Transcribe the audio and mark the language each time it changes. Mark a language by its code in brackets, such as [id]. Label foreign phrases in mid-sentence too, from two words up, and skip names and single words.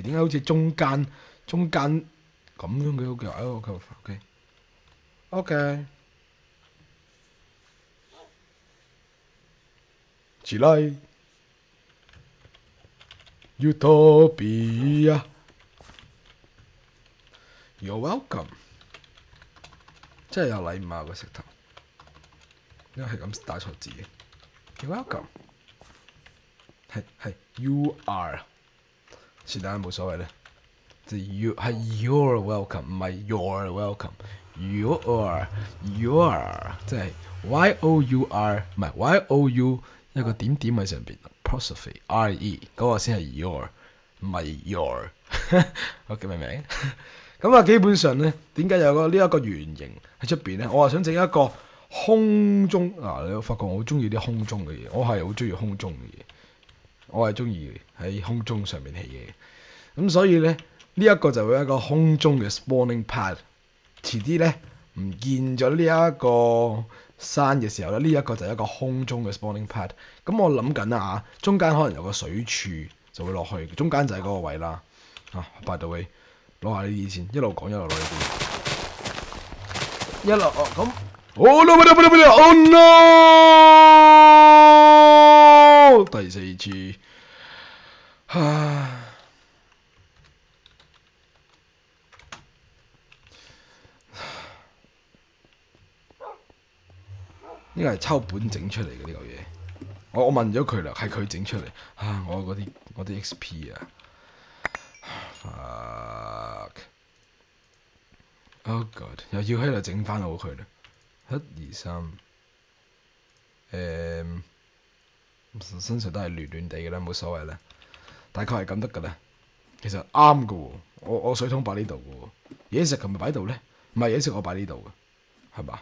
[yue] 點解好似中間咁樣嘅？OK，起來 Utopia [en] You're welcome， [yue] 真係有禮貌個石頭，因為係咁打錯字嘅。 [en] You're welcome，係 You are， [yue] 是但冇所謂咧。You 係 [en] You're welcome， [yue] 唔係 [en] You're welcome。 You are， [yue] 即係 Y-O-U-R， 唔係 Y-O-U 一個點點喺上邊 ，apostrophe R-E 嗰個先係 Your， 唔係 Your。OK 明唔明？咁啊，基本上咧，點解有呢一個圓形喺出邊咧？我話想整一個空中你會發覺我好中意啲空中嘅嘢，我係好中意空中嘅嘢，我係中意喺空中上面起嘢。咁所以咧，呢一個就會一個空中嘅 [en] spawning pad。 [yue] 遲啲咧唔見咗呢一個山嘅時候咧，呢一個就係一個空中嘅 [en] spawning pad。 [yue] 咁我諗緊啊，中間可能有個水柱就會落去，中間就係嗰個位啦。 [en] by the way， [yue] 攞下呢啲先，一路講一路攞呢啲，一路咁。 [en] Oh no！ [yue] 第4次，呢個係抽本整出嚟嘅呢個嘢，我問咗佢啦，係佢整出嚟。我啲 XP 啊 ， [en] fuck，oh god， [yue] 又要喺度整翻好佢啦。1、2、3，身上都係亂亂地嘅啦，冇所謂啦，大概係咁得㗎啦。其實啱㗎喎，我水桶擺呢度㗎喎，嘢食係咪擺度咧？唔係，嘢食我擺呢度㗎，係嘛？